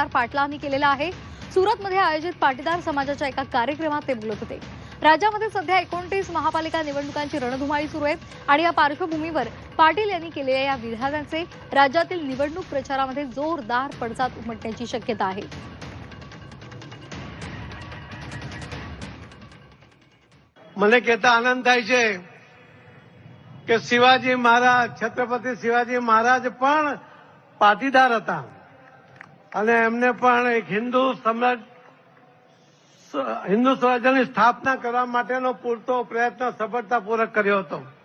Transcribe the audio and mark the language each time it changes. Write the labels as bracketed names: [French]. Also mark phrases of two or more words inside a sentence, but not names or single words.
[Marathi] पाटलांनी केलेलं आहे। सुरतमध्ये आयोजित पाटीदार समाजाच्या एका कार्यक्रमात ते बोलत होते। राज्यामध्ये सध्या 29 महापालिका निवडणुकांची रणधुमाळी सुरू आहे आणि या पार्श्वभूमीवर पाटील यांनी केलेल्या या विधानाचे राज्यातील निवडणूक प्रचारामध्ये जोरदार पडसाद उमटण्याची शक्यता आहे। [Gujarati] મને કહેતા આનંદ થાય છે કે શિવાજી મહારાજ છત્રપતિ શિવાજી મહારાજ પણ પાટીદાર હતા અને એમને પણ એક હિન્દુ સ્વરાજ્યની સ્થાપના કરવા માટેનો પૂરતો પ્રયત્ન સફળતાપૂર્વક કર્યો હતો।